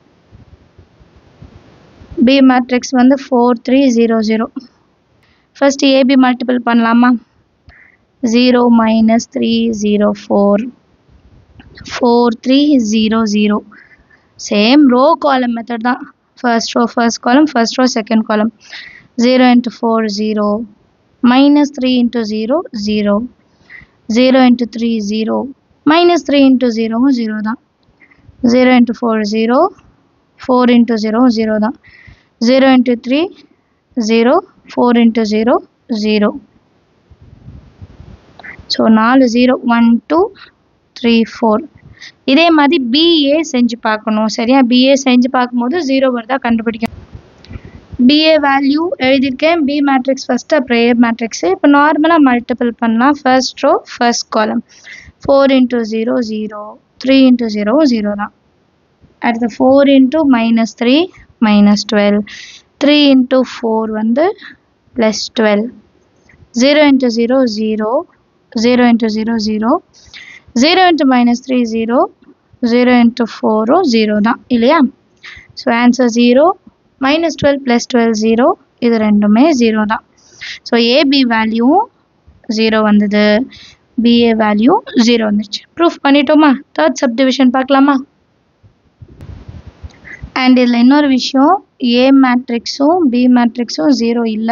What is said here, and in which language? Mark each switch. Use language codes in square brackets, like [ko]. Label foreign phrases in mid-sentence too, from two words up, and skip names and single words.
[en] B matrix [ta] வந்து 4 3 0 0. [en] first AB multiple [ta] பண்ணலாமா? 0 -3 0 4. 4 3 0 0. [en] same row column method [ta] தான். [en] first row first column, first row second column. 0 into 4 0. -3 into 0 0. 0 into 3 0. -3 into 0 0 தான். 0 into 4 0. 4 into 0 0 தான். 0 into 3 0. 4 into 0 0. ஸோ 4 0 1 2 3 4. [ta] இதே மாதிரி BA செஞ்சு பார்க்கணும். சரியா? BA செஞ்சு பார்க்கும்போது 0 வருதா கண்டுபிடிக்கணும். [en] BA value [ta] எழுதியிருக்கேன். [en] B matrix first, [ta] அப்புறம் [en] A matrix. [ta] இப்போ நார்மலாக மல்டிபிள் பண்ணலாம். [en] first row first column 4 into 0 0, 3 into 0 0 [ta] தான். [en] அடுத்து 4 into -3 -12, 3 into 4 வந்து +12, 0 into 0 0, 0 into 0 0, 0 into -3 0, 0 into 4 0 [ta] தான் இல்லையா? [en] so answer [ta] 0, -12 +12 0, இது ரெண்டுமே 0 தான். ஸோ AB வேல்யூவும் 0 வந்தது, [en] BA value [ta] 0 வந்துச்சு. ப்ரூஃப் பண்ணிட்டோமா? [en] third subdivision [ta] பார்க்கலாமா? அண்ட் இதில் இன்னொரு விஷயம், A மேட்ரிக்ஸும் B மேட்ரிக்ஸும் 0 இல்லை.